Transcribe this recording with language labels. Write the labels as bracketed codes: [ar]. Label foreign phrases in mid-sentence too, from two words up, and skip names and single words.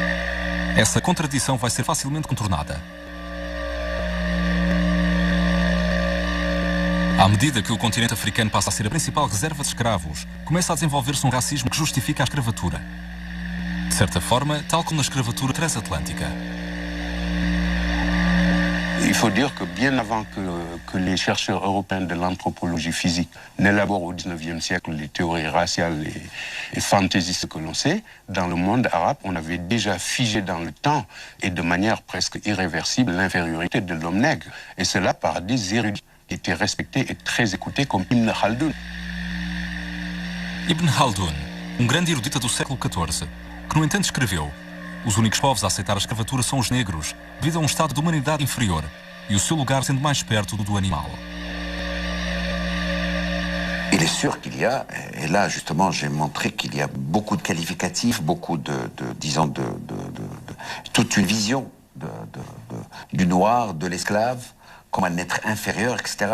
[pt] Essa contradição vai ser facilmente contornada. À medida que o continente africano passa a ser a principal reserva de escravos, começa a desenvolver-se um racismo que justifica a escravatura. De certa forma, tal como na escravatura transatlântica. [fr] Il faut dire que bien avant que les chercheurs européens de l'anthropologie physique n'élaborent au XIXe siècle les théories raciales et fantaisistes que l'on sait, dans le monde arabe, on avait déjà figé dans le temps et de manière presque irréversible l'infériorité de l'homme nègre. Et cela par des érudits qui étaient respectés et très écoutés comme Ibn Khaldun. Ibn Khaldun, [pt] grande erudita do século XIV, que no entanto escreveu: os únicos povos a aceitar a escravatura são os negros, devido a estado de humanidade inferior, e o seu lugar sendo mais perto do animal. [fr] Il est sûr qu'il y a, et là justement j'ai montré qu'il y a beaucoup de qualificatifs, beaucoup disons toute une vision du noir, de l'esclave, comme un être inférieur, etc.